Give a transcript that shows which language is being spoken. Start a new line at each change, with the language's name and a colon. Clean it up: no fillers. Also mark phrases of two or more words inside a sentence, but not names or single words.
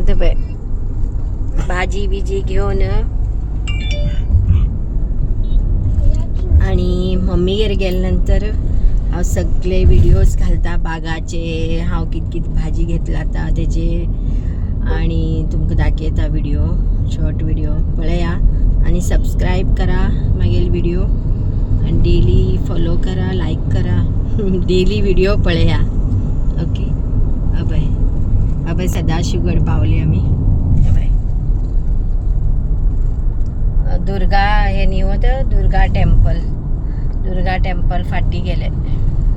Konkani: ते पळय भाजी बिजी घेवन आणि मम्मीगेर गेले नंतर हांव सगळे व्हिडिओज घालता बागाचे. हांव कित भाजी घेतला आता तेजे आणि तुमकां दाखयता
English: video short video
Konkani: पळया आणि सबस्क्राईब करा मागील व्हिडिओ आणि
English: daily follow
Konkani: करा लाईक करा
English: daily video
Konkani: पळया. ओके अभय अभय सदाशिवगड पावले आम्ही. अभय दुर्गा हे न्यू होतं दुर्गा टेम्पल फाटी गेले.